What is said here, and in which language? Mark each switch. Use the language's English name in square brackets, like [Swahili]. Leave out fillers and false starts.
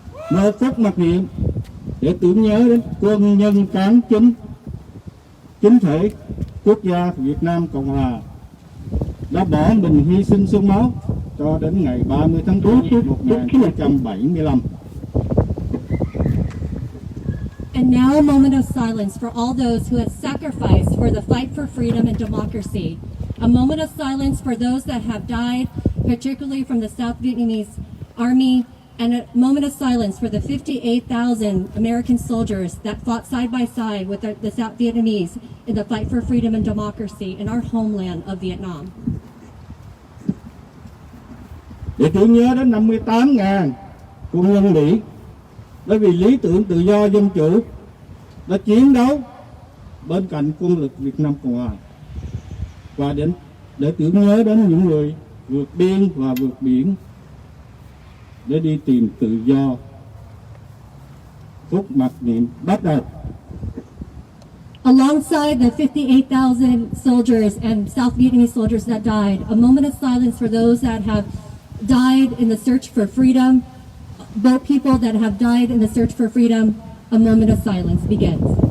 [Vietnamese] Một phút mặc niệm để tưởng nhớ đến quân nhân cán chính thể quốc gia Việt Nam Cộng Hòa đã bỏ mình hy sinh xương máu cho đến ngày 30 tháng 4 năm 1975. [English] And now a moment of silence for all those who have sacrificed for the fight for freedom and democracy. A moment of silence for those that have died, particularly from the South Vietnamese Army, and a moment of silence for the 58,000 American soldiers that fought side by side with the South Vietnamese in the fight for freedom and democracy in our homeland of Vietnam. [Vietnamese] Để tưởng nhớ đến 58.000 quân nhân Mỹ bởi vì lý tưởng tự do dân chủ đã chiến đấu bên cạnh quân lực Việt Nam Cộng Hòa, và để tưởng nhớ đến những người vượt biên và vượt biển để đi tìm tự do. Phút mặc niệm bắt đầu. [English] Alongside the 58,000 soldiers and South Vietnamese soldiers that died, a moment of silence for those that have died in the search for freedom, both people that have died in the search for freedom. A moment of silence begins.